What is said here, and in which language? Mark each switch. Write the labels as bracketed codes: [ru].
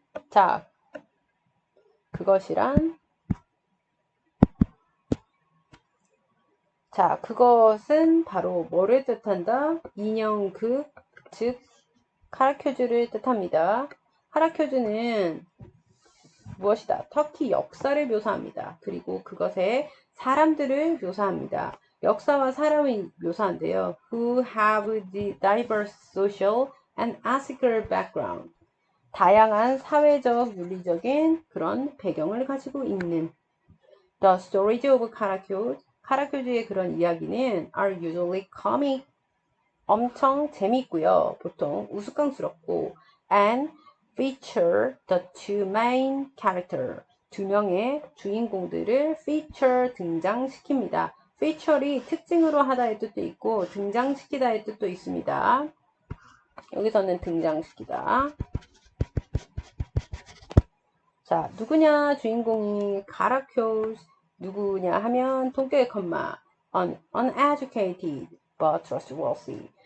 [ko] 자, 그것이란 자, 그것은 바로 뭐를 뜻한다? 인형극, 즉 카라큐즈를 뜻합니다. 카라큐즈는 무엇이다? 터키 역사를 묘사합니다. 그리고 그것의 사람들을 묘사합니다. 역사와 사람을 묘사한대요. [en] Who have the diverse social and ethical background. [ko] 다양한 사회적, 윤리적인 그런 배경을 가지고 있는 [en] The stories of Karakyuz. [ko] 카라큐즈의 그런 이야기는 [en] are usually comic. [ko] 엄청 재미있고요. 보통 우스꽝스럽고 [en] and feature the two main character. [ko] 두 명의 주인공들을 feature 등장시킵니다. feature이 특징으로 하다의 뜻도 있고 등장시키다의 뜻도 있습니다. 여기서는 등장시키다. 자, 누구냐 주인공이 카라큐즈 누구냐 하면 동교의 컴마 [en] uneducated but trustworthy.